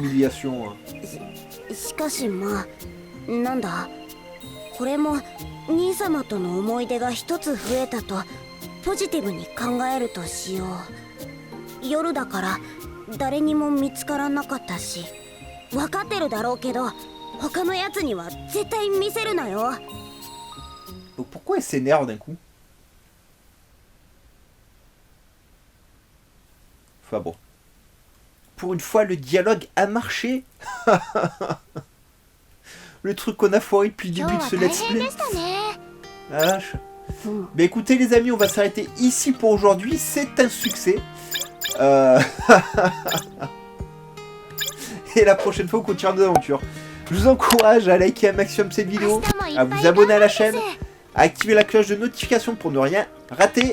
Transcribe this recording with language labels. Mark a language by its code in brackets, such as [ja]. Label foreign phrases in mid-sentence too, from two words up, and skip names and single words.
[ja] しかしまあなんだ、これも兄様との思い出が一つ増えたとポジティブに考えるとしよう。夜だから誰にも見つからなかったし、分かってるだろうけど他のやつには絶対見せるなよ。 [fr] Pourquoi elle s'énerve d'un coup? Enfin bon. Pour une fois, le dialogue a marché. Le truc qu'on a foiré depuis le début de ce [en] let's play. [fr] La vache. Mais écoutez les amis, on va s'arrêter ici pour aujourd'hui. C'est un succès. Et la prochaine fois, on continue nos aventures. Je vous encourage à liker un maximum cette vidéo, à vous abonner à la chaîne, à activer la cloche de notification pour ne rien rater.